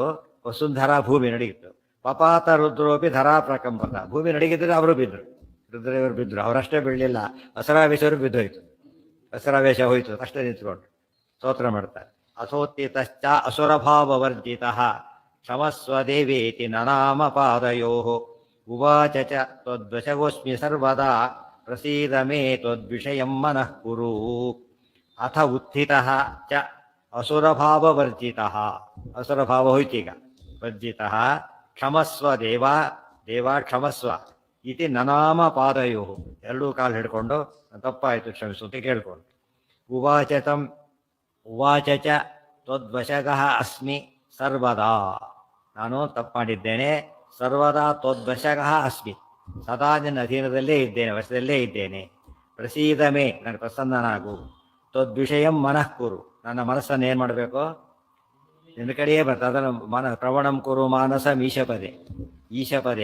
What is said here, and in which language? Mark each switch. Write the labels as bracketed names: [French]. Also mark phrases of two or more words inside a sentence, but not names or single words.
[Kannada] ವಸುಂಧರ ಭೂಮಿ ನಡಗಿತು. [Sanskrit] ಪಪಾತ ರುದ್ರೋಪಿ ಧರಾ ಪ್ರಕಂಪತ. [Kannada] ಭೂಮಿ ನಡಗಿದ್ರೆ ಅವರು ಬಿದ್ದರು, ರುದ್ರದೇವರು ಬಿದ್ದರು. ಅವರಷ್ಟೇ ಬೀಳಲಿಲ್ಲ, ಅಸರಾವೇಶವರು ಬಿದ್ದೋಯ್ತು. ಅಸರಾವೇಶ ಹೋಯ್ತು, ಅಷ್ಟೇ ನಿಂತ್ಕೊಂಡು ಸ್ತೋತ್ರ ಮಾಡ್ತಾರೆ. [Sanskrit] ಅಸೋತ್ಥಿತಶ್ಚ ಅಸುರಭಾವವರ್ಜಿತ ಕ್ಷಮಸ್ವ ದೇವೇತಿ ನನಾಮ ಪಾದಯೋ ಉವಾಚ ಚ ತ್ವದ್ವಶಗೋಸ್ಮಿ ಸರ್ವದಾ ಪ್ರಸೀದ ಮೇ ತ್ವದ್ವಿಷಯಂ ಮನಃ ಕುರು. ಅಥ ಉತ್ಥಿತಃ ಚ ಅಸುರಭಾವವರ್ಜಿತಃ. [Kannada] ಅಸುರಭಾವ ಹೋಯ್ತೀಗ. [Sanskrit] ವರ್ಜಿತಃ ಕ್ಷಮಸ್ವ ದೇವ ಕ್ಷಮಸ್ವ ಇತಿ ನನಾಮ ಪಾದಯೋ. [Kannada] ಎರಡೂ ಕಾಲು ಹಿಡ್ಕೊಂಡು ತಪ್ಪಾಯಿತು ಕ್ಷಮಿಸು ಅಂತ ಕೇಳ್ಕೊಂಡು. [Sanskrit] ಉವಾಚ ಚ ತ್ವದ್ವಶಗಃ ಅಸ್ಮಿ ಸರ್ವದಾ. [Kannada] ನಾನು ತಪ್ಪು ಮಾಡಿದ್ದೇನೆ. [Sanskrit] ಸರ್ವದಾ ತ್ವದ್ವಶಗಃ ಅಸ್ಮಿ, [Kannada] ಸದಾ ನಿನ್ನ ಅಧೀನದಲ್ಲೇ ಇದ್ದೇನೆ, ವಶದಲ್ಲೇ ಇದ್ದೇನೆ. [Sanskrit] ಪ್ರಸೀದ ಮೇ, [Kannada] ನನಗೆ ಪ್ರಸನ್ನನಾಗು. [Sanskrit] ತ್ವದ್ವಿಷಯಂ ಮನಃ ಕುರು, [Kannada] ನನ್ನ ಮನಸ್ಸನ್ನು ಏನು ಮಾಡಬೇಕು? ನಿನ್ನ ಕಡೆಯೇ ಬರ್ತದೆ. ಅದನ್ನು [Sanskrit] ಪ್ರವಣಂ ಕುರು ಮಾನಸ ಈಶಪದೆ.